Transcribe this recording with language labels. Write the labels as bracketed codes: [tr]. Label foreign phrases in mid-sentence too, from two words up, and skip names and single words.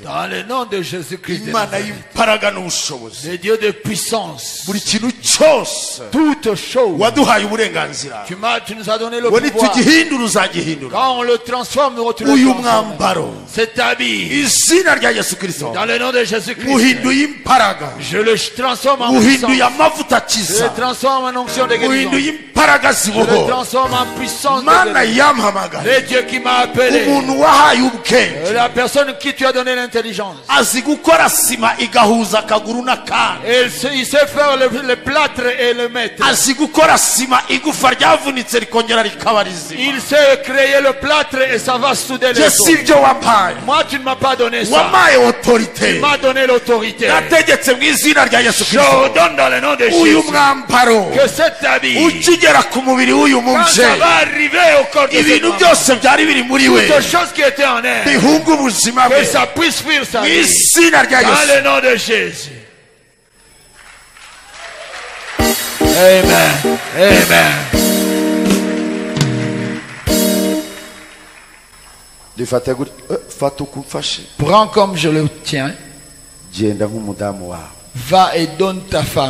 [fr] Dans le nom de Jésus-Christ. [rw] Imana y'imbaraga n'ubushobozi. [fr] Le Dieu de puissance. [rw] Buri kintu cyose. [fr] Toute chose. [rw] Waduhaye uburenganzira. [fr] Tu nous as donné le pouvoir. [rw] Tugihindura uzagihindura. [fr] Quand on le transforme, tu le [rw] uyu [fr] transformes. [rw] mwambaro. [fr] Cet habit. [rw] Izina rya Yesu Kristo. [fr] Dans le nom de Jésus-Christ. [rw] Muhinduye imbaraga. [fr] Je le transforme en puissance. [rw] Muhinduye amavuta akiza. [fr] Je le transforme en onction de guérison. [rw] Muhinduye imbaraga ziboho. [fr] Je le transforme en puissance de [rw] Mana [fr] guérison. [rw] yampamagara. [fr] C'est Dieu qui m'a appelé. [rw] Umuntu wahaye ubwenge. [fr] La personne qui tu as donné l'intelligence. [rw] Azi gukora sima igahuza akaguru n'akandi. [fr] Il sait faire le plâtre et le mettre. [rw] Azi gukora sima igufa ryavunitse rikongera rikaba rizima. [fr] Il sait créer le plâtre et ça va souder les os. Moi tu ne m'as pas donné ça. autorité. Tu m'as donné l'autorité. [rw] Nategetse mu izina rya Yesu Kristo. [fr] Je donne dans le nom de Jésus. [rw] Uyu mwambaro. [fr] Que cet habit. [rw] Ukigera ku mubiri w'uyu [fr] Quand [rw] mubyeyi. [fr] ça va arriver au corps de [rw] Ibintu byose byari biri muri we. [fr] Toutes choses qui étaient en elle. [rw] Bihunga ubuzima bwe. [fr] Que ça puisse fuir sa vie. [rw] Izina rya Yesu. [fr] Dans le nom de Jésus. Amen. Amen. Prends comme je le tiens. Va et donne ta femme.